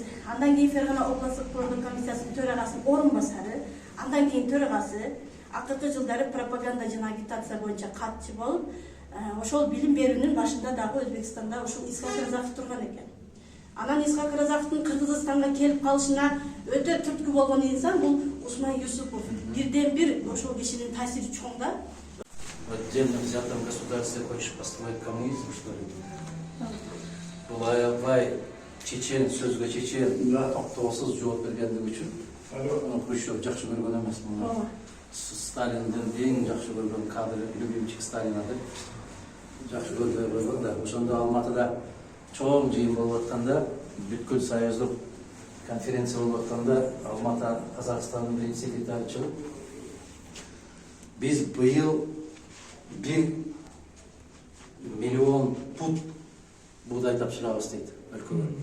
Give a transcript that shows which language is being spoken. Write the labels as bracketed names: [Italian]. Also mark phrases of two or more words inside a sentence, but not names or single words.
[Kyrgyz] Андан кийин Фергана областтык пландоо комиссиясынын төрагасынын орун басары, андан кийин төрагасы, акыркы жылдары пропаганда жана агитация боюнча катчы болуп, ошол билим берүүнүн башында дагы Өзбекстанда ушул Исхак Разаков турган экен. Анан Исхак Разаковдун Кыргызстанга келип калышына өтө түрткү болгон инсан бул Усман Юсупов. Бирден бир ошол кишинин таасири чоң да. [Russian] В отдельном взятом государстве хочешь построить коммунизм, что ли? [Kyrgyz] Бул аябай чечен, сөзгө чечен, токтоосуз жооп бергендиги үчүн Хрущев жакшы көргөн эмес муну. Сталиндин эң жакшы көргөн кадры, [Russian] любимчик Сталина [Kyrgyz] деп жакшы көрбөй койгон да. Ошондо Алматыда чоң жыйын болуп атканда, бүткүл союздук конференция болуп атканда, Алматы Казакстандын биринчи секретары чыгып, биз быйыл 1 миллион пут буğday тапшырабыз дейт өлкөгө.